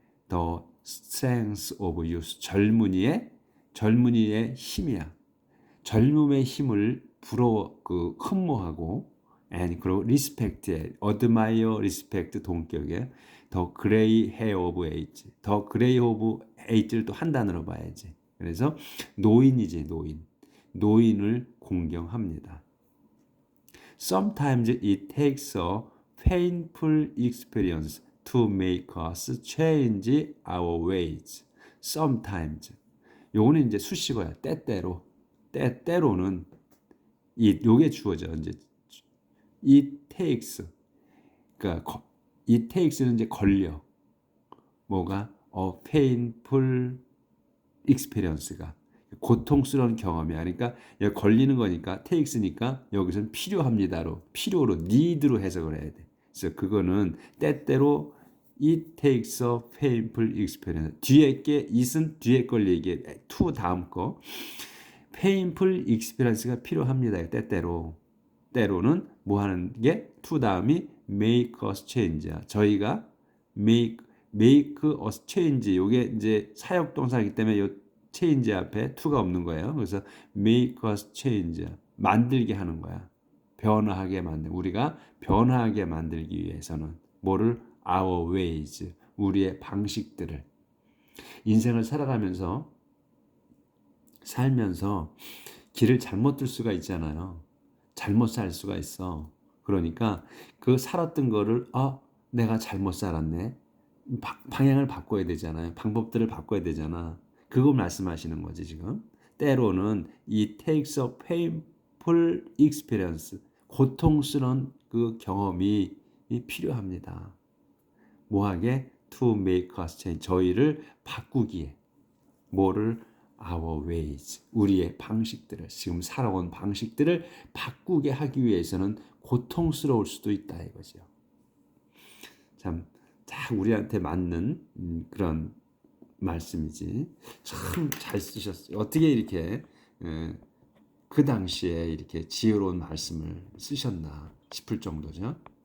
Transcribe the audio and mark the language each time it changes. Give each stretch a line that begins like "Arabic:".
English: The strength of youth,
Korean: 젊은이의 힘이야. 젊음의 힘을 흠모하고, 그리고 respect에, admire, respect 동격에
English: the gray hair of age,
Korean: the gray of age를 또 한 단어로 봐야지. 그래서 노인이지, 노인을 공경합니다.
English: Sometimes it takes a painful experience to make us change our ways.
Korean: Sometimes. 요거는 이제 수식어야. 때때로는 요게 주어져. 이제 it takes. 그러니까 it takes는 이제 걸려. 뭐가? painful experience가 고통스러운 경험이야. 그러니까 여기 걸리는 거니까 takes니까 여기서는 필요로 need로 해석을 해야 돼. 그래서 그거는 때때로
English: it takes a painful experience.
Korean: 뒤에 게 it은 뒤에 걸 얘기해. to 다음 거. painful experience가 필요합니다. 때로는 뭐 하는 게 to 다음이
English: make us change
Korean: 야. 저희가
English: make us change.
Korean: 요게 이제 사역 동사이기 때문에 요 change 앞에 to가 없는 거예요. 그래서
English: make us change,
Korean: 만들게 하는 거야. 우리가 변화하게 만들기 위해서는 뭐를? our ways, 우리의 방식들을. 인생을 살면서 길을 잘못 들 수가 있잖아요. 잘못 살 수가 있어. 그러니까 그 살았던 거를 내가 잘못 살았네. 방향을 바꿔야 되잖아요. 방법들을 바꿔야 되잖아. 그거 말씀하시는 거지 지금. 때로는 이
English: takes a painful experience,
Korean: 고통스러운 그 경험이 필요합니다. 뭐하게?
English: To make us change,
Korean: 저희를 바꾸기에. 뭐를?
English: Our ways,
Korean: 우리의 방식들을, 지금 살아온 방식들을 바꾸게 하기 위해서는 고통스러울 수도 있다 이거죠. 참, 딱 우리한테 맞는 그런 말씀이지. 참 잘 쓰셨어요. 어떻게 이렇게 그 당시에 이렇게 지혜로운 말씀을 쓰셨나 싶을 정도죠.